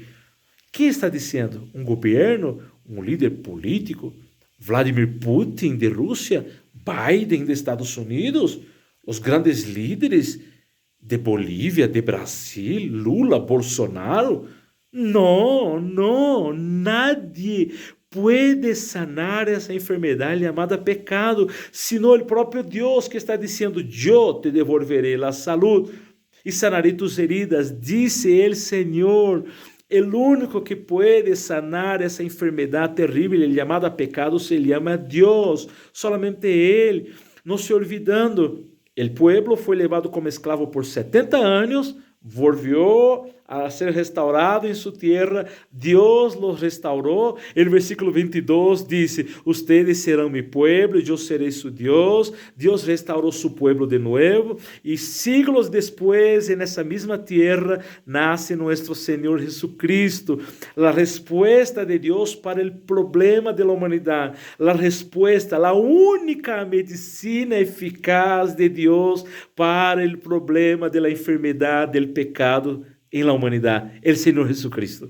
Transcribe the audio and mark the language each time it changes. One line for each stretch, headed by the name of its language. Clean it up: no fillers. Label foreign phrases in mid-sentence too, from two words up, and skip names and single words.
Portuguese: Quem está dizendo? Um governo? Um líder político? Vladimir Putin de Rússia? Biden de Estados Unidos? Os grandes líderes de Bolívia, de Brasil? Lula, Bolsonaro? Não,
Spanish: nadie puede
Portuguese: sanar essa enfermidade chamada pecado, sino o próprio Deus que está dizendo, eu te devolveré a saúde e
Spanish: sanaré tus heridas,
Portuguese: disse el Senhor. O único que pode sanar essa enfermidade terrível chamada pecado se chama Deus, solamente Ele. Não se olvidando, o pueblo foi levado como escravo por 70 anos, volvió a ser restaurado em sua terra, Deus los restaurou. O versículo 22 diz,
Spanish: ustedes serão mi pueblo,
Portuguese: eu serei su Deus. Deus restaurou
Spanish: su pueblo
Portuguese: de novo, e siglos depois, nessa mesma terra, nasce nosso Senhor Jesucristo. A resposta de Deus para o problema da humanidade, a resposta, a única medicina eficaz de Deus para o problema da enfermidade, do pecado em la humanidade, el Senhor Jesucristo.